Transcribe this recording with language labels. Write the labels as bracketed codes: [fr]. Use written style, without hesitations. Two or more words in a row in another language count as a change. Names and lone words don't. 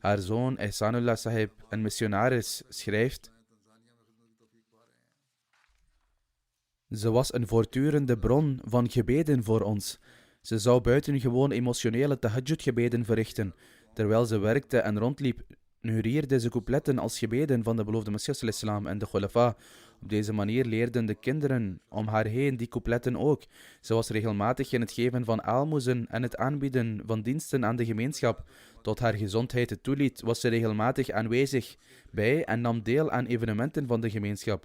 [nl] Haar zoon Ihsanullah Sahib, een missionaris, schrijft: Ze was een voortdurende bron van gebeden voor ons. Ze zou buitengewoon emotionele tahajjud-gebeden verrichten. Terwijl ze werkte en rondliep, neurierde ze coupletten als gebeden van de beloofde Messias [ar] صلى الله عليه وسلم [nl] en de khulafa. Op deze manier leerden de kinderen om haar heen die coupletten ook. Ze was regelmatig in het geven van aalmoezen en het aanbieden van diensten aan de gemeenschap. Tot haar gezondheid het toeliet, was ze regelmatig aanwezig bij en nam deel aan evenementen van de gemeenschap.